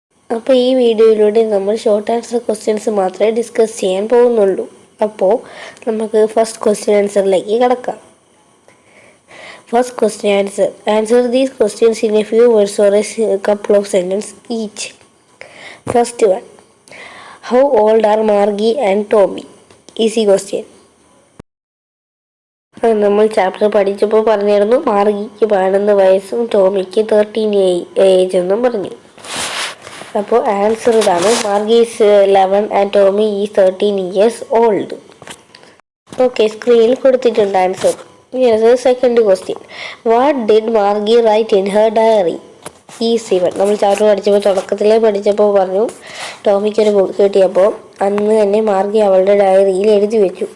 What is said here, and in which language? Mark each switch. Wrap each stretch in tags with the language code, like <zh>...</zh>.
<ml>അപ്പോൾ ഈ വീഡിയോയിലൂടെ നമ്മൾ ഷോർട്ട് ആൻസർ ക്വസ്റ്റ്യൻസ് മാത്രമേ ഡിസ്കസ് ചെയ്യാൻ പോകുന്നുള്ളൂ. അപ്പോൾ നമുക്ക് ഫസ്റ്റ് ക്വസ്റ്റ്യൻ ആൻസറിലേക്ക് കടക്കാം.</ml> <en>First question answer. Answer these questions in a few words or a couple of sentences each. First one. How old are Margie and Tommy? Easy question.</en> <ml>നമ്മൾ chapter പഠിച്ചപ്പോൾ പറഞ്ഞിരുന്നു മാർഗിക്ക് 12 വയസ്സും ടോമിക്ക് 13 ഏജ് എന്നും പറഞ്ഞു. അപ്പോൾ ആൻസർ ഇതാണ്.</ml> <en>Margie is 11 and Tommy is 13 years old.</en> <ml>Okay, സ്ക്രീനിൽ കൊടുത്തിട്ടുണ്ട് answer.</ml> <en>Yes, the second question. What did Margie write in her diary? Easy one.</en> <ml>നമ്മൾ ചാപ്റ്റർ പഠിച്ചപ്പോൾ പറഞ്ഞു ടോമിക്കൊരു ബുക്ക് കിട്ടിയപ്പോൾ അന്ന് തന്നെ മാർഗി അവളുടെ ഡയറിയിൽ എഴുതി വെച്ചു.</ml>